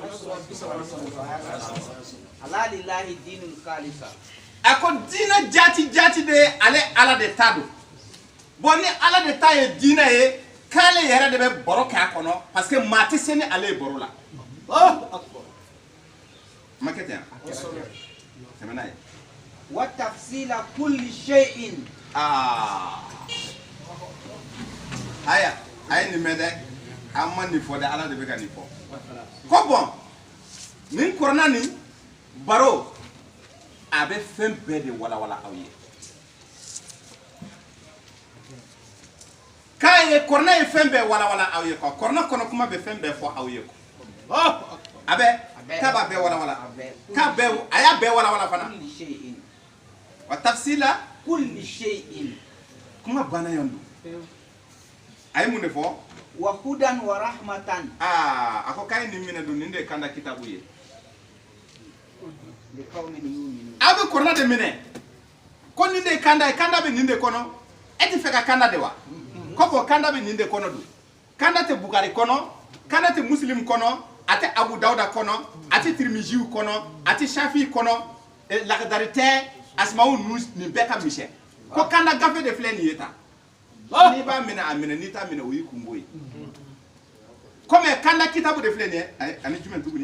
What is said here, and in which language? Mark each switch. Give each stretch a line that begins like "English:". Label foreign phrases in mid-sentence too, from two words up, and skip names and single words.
Arabic: أَلَا لِلَّهِ الدِّينُ الْخَالِصُ
Bambara: a ko diinɛ jati de ye ale ala de ta don bon ni ala de ta ye diinɛ ye k'ale yɛrɛ de bɛ baro kɛ a kɔnɔ
French: parce que
Bambara: maa tɛ se ni ale ye baro la ma kɛ ten tɛmɛ n'a ye
Arabic: وَتَفْصِيلَ كُلِّ شَيْءٍ
Bambara: aya a ye nin mɛn dɛ an ma nin fɔ dɛ ala de bɛ ka nin fɔ ko bɔn nin kɔrɔna nin baro a bɛ fɛn bɛɛ de walawala aw ye k'a ye kɔrɔna ye fɛn bɛɛ walawala aw ye quoi kɔrɔna kɔnɔ kuma bɛ fɛn bɛɛ fɔ aw ye quoi a bɛ k'a b'a bɛɛ walawala k'a bɛɛ a y'a bɛɛ walawala fana
Arabic: وَتَفْصِيلَ كُلِّ شَيْءٍ
Bambara: kuma banna yan don a ye mun de fɔ
Arabic: وَهُدًى وَرَحْمَةً
Bambara: a ko k'a ye nin minɛ don nin de ye kanda kitabu ye aw bɛ kɔrɔna de minɛ ko nin de ye kanda ye kanda bɛ nin de kɔnɔ e tɛ fɛ ka kanda de wa ko bɔn kanda bɛ nin de kɔnɔ don kanda tɛ Bugari kɔnɔ kanda tɛ Muslim kɔnɔ a tɛ Abu Dawuda kɔnɔ a tɛ Tirmiziw kɔnɔ a tɛ Shafi kɔnɔ Lakdari tɛ Asmawu nin bɛɛ ka misɛn ko kanda gafe de filɛ nin ye tan n'i b'a minɛ a minɛ n'i t'a minɛ o y'i kungo ye comme kanda kitabu de fleni ani jumen tuguni